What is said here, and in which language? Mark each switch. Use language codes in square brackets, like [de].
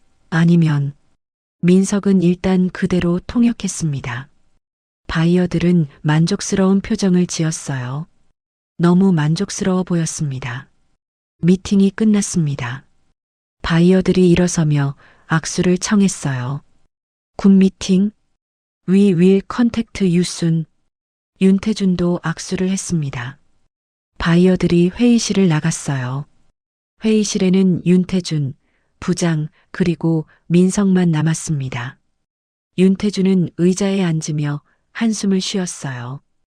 [ko] 아니면 민석은 일단 그대로 통역했습니다. 바이어들은 만족스러운 표정을 지었어요. 너무 만족스러워 보였습니다. 미팅이 끝났습니다. 바이어들이 일어서며 악수를 청했어요. [en] 굿 미팅. We will contact you soon. [ko] 윤태준도 악수를 했습니다. 바이어들이 회의실을 나갔어요. 회의실에는 윤태준, 부장, 그리고 민석만 남았습니다. 윤태준은 의자에 앉으며 한숨을 쉬었어요.